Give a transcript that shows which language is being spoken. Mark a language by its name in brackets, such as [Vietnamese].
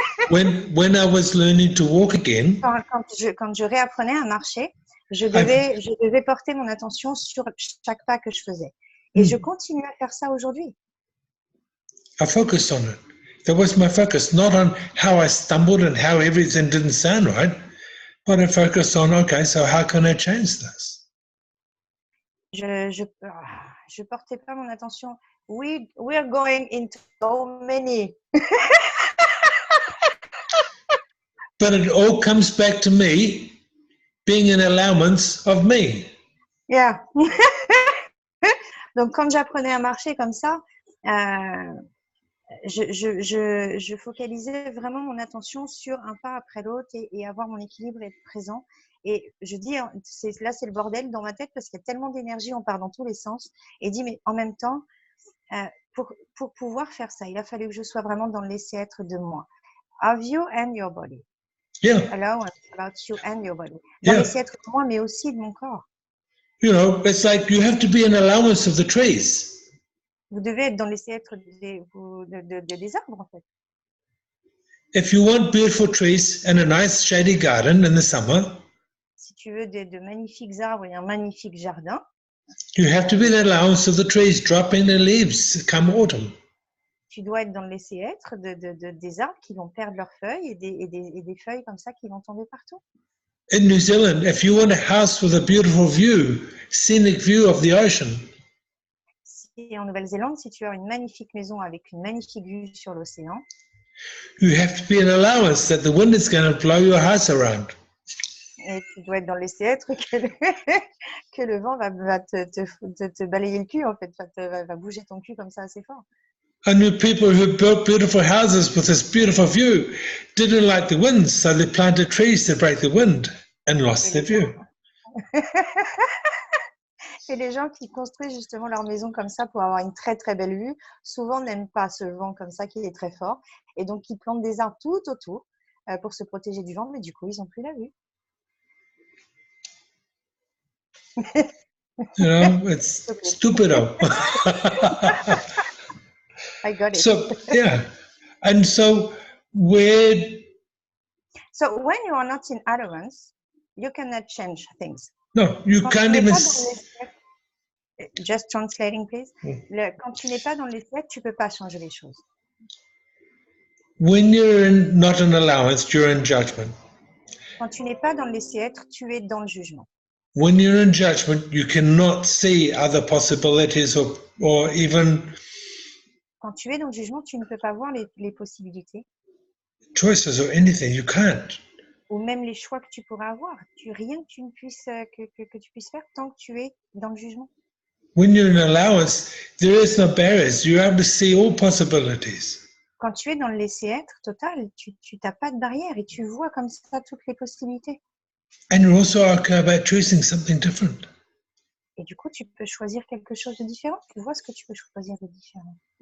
[English] when I was learning to walk again, [French] quand je réapprenais à marcher, je devais porter mon attention sur chaque pas que je faisais. Et je continue à faire ça aujourd'hui. [English] I focused on it. That was my focus, not on how I stumbled and how everything didn't sound right, but I focused on, okay, so how can I change this? [French] Je portais pas mon attention. [English] We're going into so many. But it all comes back to me being an allowance of me. Yeah. [French] Donc, quand j'apprenais à marcher comme ça, je focalisais vraiment mon attention sur un pas après l'autre et avoir mon équilibre et être présent. Et je dis, là, c'est le bordel dans ma tête parce qu'il y a tellement d'énergie, on part dans tous les sens. Et dis, mais en même temps, pour pouvoir faire ça, il a fallu que je sois vraiment dans le laisser-être de moi. [English] Of you and your body. Yeah. Allowance about you and your body. [French] Dans le laisser-être de moi, mais aussi de mon corps. [English] You know, it's like you have to be an allowance of the trees. [French] Vous devez être dans le laisser-être des arbres, en fait. [English] If you want beautiful trees and a nice shady garden in the summer, [French] si tu veux de magnifiques arbres et un magnifique jardin, [English] you have to be an allowance of the trees dropping their leaves come autumn. [French] Tu dois être dans le laisser-être des arbres qui vont perdre leurs feuilles et des feuilles comme ça qui vont tomber partout. [English] In New Zealand, if you want a house with a beautiful view, scenic view of the ocean, [French] et en Nouvelle-Zélande, si tu as une magnifique maison avec une magnifique vue sur l'océan, [English] you have to be an allowance that the wind is going to blow your house around. [French] Et tu dois être dans le laisser-être que le vent va te balayer le cul, en fait, va bouger ton cul comme ça assez fort. [English] I knew people who built beautiful houses with this beautiful view, didn't like the wind, so they planted trees to break the wind and lost their view. [French] Et les gens qui construisent justement leur maison comme ça pour avoir une très très belle vue, souvent n'aiment pas ce vent comme ça qui est très fort. Et donc, ils plantent des arbres tout autour pour se protéger du vent, mais du coup, ils n'ont plus la vue. [English] You know, it's stupido. I got it. So, yeah. And so when you are not in advance, you cannot change things. no, you [French] Quand [English] can't [French] tu n'es [English] even. [French] pas dans les siècles- [English] Just translating, please. [French] Quand tu n'es pas dans les siècles, tu peux pas changer les choses. [English] When you're not in allowance, you're in judgment. [French] Quand tu n'es pas dans les siècles, tu es dans le jugement. [English] When you're in judgment, you cannot see other possibilities or even [French] Quand tu es dans le jugement, tu ne peux pas voir les possibilités [English] choices or anything. You can't. [French] ou même les choix que tu pourras avoir. Rien que tu ne puisses que tu puisses faire tant que tu es dans le jugement. [English] When you're in allowance, there is no barriers. You're able to see all possibilities. [French] Quand tu es dans le laisser-être total, tu n'as pas de barrière et tu vois comme ça toutes les possibilités. [English] And you're also okay about choosing something different. [French] Et du coup, tu peux choisir quelque chose de différent. Tu vois ce que tu peux choisir de différent.